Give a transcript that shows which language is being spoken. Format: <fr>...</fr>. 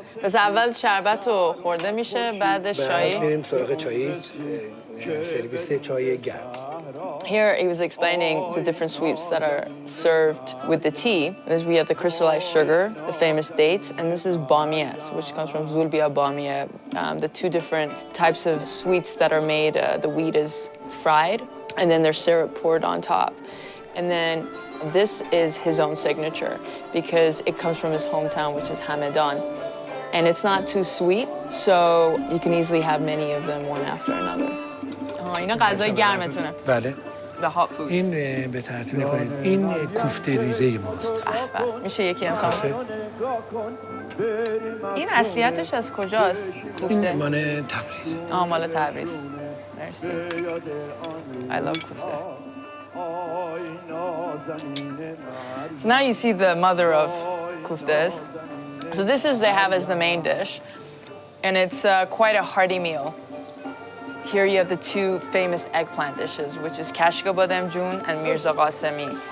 <fa>پس اول شربت رو خورده میشه، بعدش چای. بعد میریم سراغ چای، سرویس چای گرم.</fa> <en>Here he was explaining the different sweets that are served with the tea. Because we have the crystallized sugar, the famous dates, and this is bamiye, which comes from zulbia bamiye. The two different types of sweets that are made, the wheat is fried, and then there's syrup poured on top. And then this is his own signature because it comes from his hometown, which is Hamdan. And it's not too sweet, so you can easily have many of them one after another.</en> <fa>اینا غذای گرمتونه. بله.</fa> <en>The hot foods.</en> <fa>این به ترتیب نکنید. این کوفته ریزه ماست. میشه یکی امتحان؟ این اصلیتش از کجاست؟ کوفته. این مال تبریز. مال تبریز. مرسی.</fa> <en>I love کوفته. So now you see the mother of kuftes. So this is they have as the main dish, and it's quite a hearty meal. Here you have the two famous eggplant dishes, which is kashka badem jun and mirza qasemi.</en>